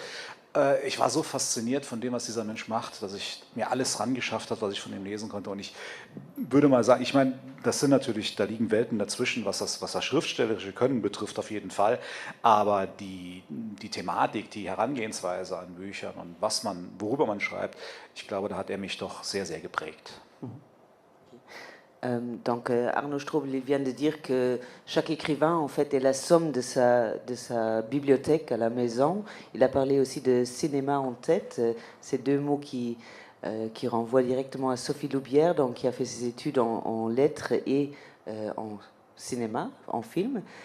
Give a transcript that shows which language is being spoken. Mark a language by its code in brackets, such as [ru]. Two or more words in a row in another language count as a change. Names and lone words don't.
[de] Ich war so fasziniert von dem, was dieser Mensch macht, dass ich mir alles rangeschafft habe, was ich von ihm lesen konnte. Und ich würde mal sagen, ich meine, das sind natürlich, da liegen Welten dazwischen, was das schriftstellerische Können betrifft, auf jeden Fall. Aber die Thematik, die Herangehensweise an Büchern und worüber man schreibt, ich glaube, da hat er mich doch sehr, sehr geprägt. [fr] Donc Arnaud Strobel vient de dire que chaque écrivain en fait est la somme de sa bibliothèque à la maison. Il a parlé aussi de cinéma en tête, ces deux mots qui renvoient directement à Sophie Loubière, donc qui a fait ses études en lettres et en cinéma, en film.